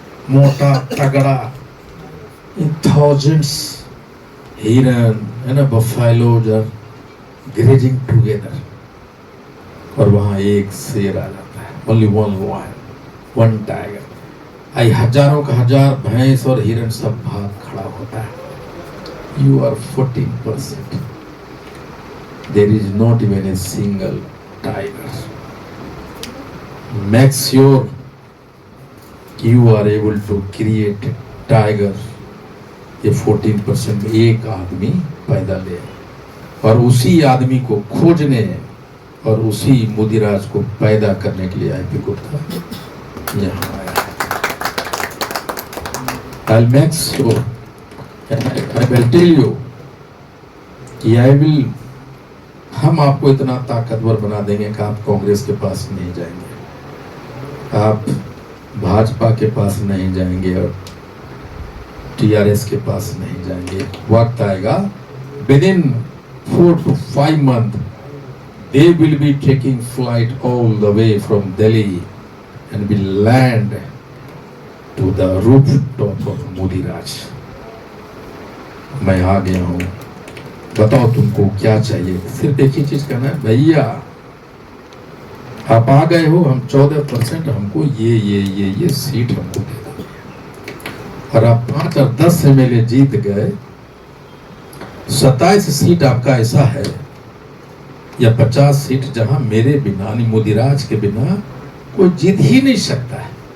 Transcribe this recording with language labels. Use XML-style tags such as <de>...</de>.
<hi>मोटा तगड़ा,</hi> <en>in thousands</en> <hi>हिरन, है ना,</hi> <en>buffaloes are grazing together,</en> <hi>और वहां एक शेर आ जाता है,</hi> <en>only one lion, one tiger.</en> <hi>आई हजारों का हजार भैंस और हिरन सब भाग खड़ा होता है.</hi> <en>You are 14%. There is not even a single tiger. Make sure you are able to create a tiger.</en> <hi>ये 14% में एक आदमी पैदा ले, और उसी आदमी को खोजने और उसी मोदी राज को पैदा करने के लिए आईपी गुप्ता यहाँ आया.</hi> <en>I'll make sure, I will tell you</en> <hi>कि हम आपको इतना ताकतवर बना देंगे कि आप कांग्रेस के पास नहीं जाएंगे, आप भाजपा के पास नहीं जाएंगे और टीआरएस के पास नहीं जाएंगे. वक्त आएगा,</hi> <en>within 4 to 5 months they will be taking flight all the way from Delhi and will land to the rooftop of Modi Raj.</en> <hi>मैं आ गया हूँ, बताओ तुमको क्या चाहिए. सिर्फ एक ही चीज करना है, भैया आप आ गए हो, हम 14%, हमको ये सीट हमको दे दो. और आप 5 और 10 MLA जीत गए, 27 सीट आपका ऐसा है, या 50 सीट जहां मेरे बिना, मोदी राज के बिना कोई जीत ही नहीं सकता है.</hi>